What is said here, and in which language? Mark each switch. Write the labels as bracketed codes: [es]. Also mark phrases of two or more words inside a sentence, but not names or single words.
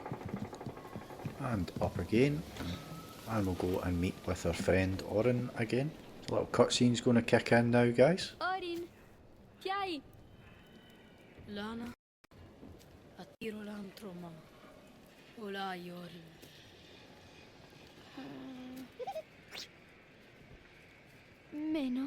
[en] And up again. And we'll go and meet with our friend Orin again. The little cutscene's going to kick in now, guys. Orin! Chiai! LANA. Attiro l'antro ma. Olai Orin. Meno.